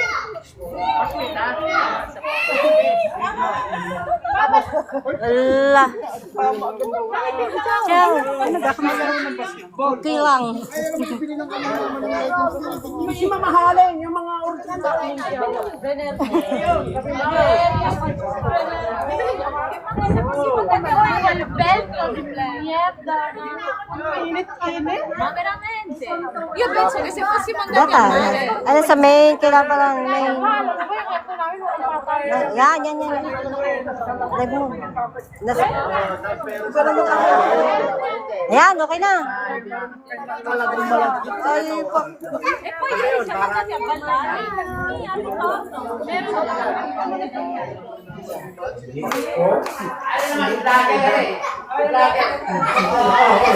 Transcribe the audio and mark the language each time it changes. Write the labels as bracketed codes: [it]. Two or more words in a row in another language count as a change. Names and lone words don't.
[ar] Allah. [tl] Ciao. Okay lang. Kasi mamahalin yung mga original. [it] Io penso che se fossimo andati [en] Data. [it] a mare, [tl] Ano sa main? Kailangan pa lang main. Yan. Live mo. Ayan, okay na. Ay, pa. [it] e poi ieri siamo andati a ballare, hanno fatto,